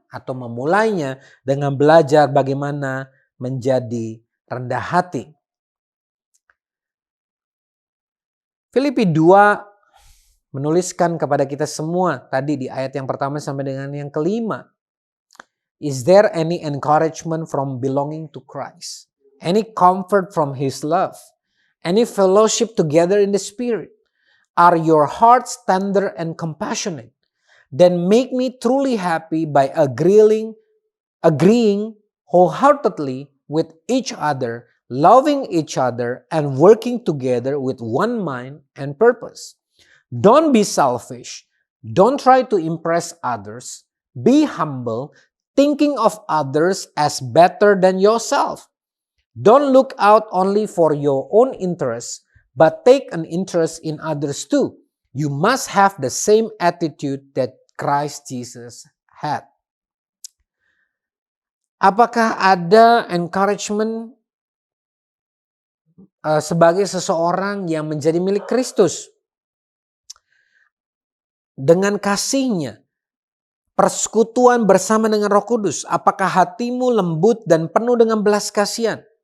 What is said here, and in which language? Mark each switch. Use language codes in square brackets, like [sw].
[id] Atau memulainya dengan belajar bagaimana menjadi rendah hati. Filipi 2 menuliskan kepada kita semua tadi di ayat yang pertama sampai dengan yang kelima. [en] Is there any encouragement from belonging to Christ? Any comfort from His love? Any fellowship together in the Spirit? Are your hearts tender and compassionate? Then make me truly happy by agreeing wholeheartedly with each other, loving each other, and working together with one mind and purpose. Don't be selfish. Don't try to impress others. Be humble, thinking of others as better than yourself. Don't look out only for your own interests, but take an interest in others too. You must have the same attitude that Christ Jesus had. [id] Apakah ada encouragement sebagai seseorang yang menjadi milik Kristus? Dengan kasihnya, persekutuan bersama dengan Roh Kudus, apakah hatimu lembut dan penuh dengan belas kasihan?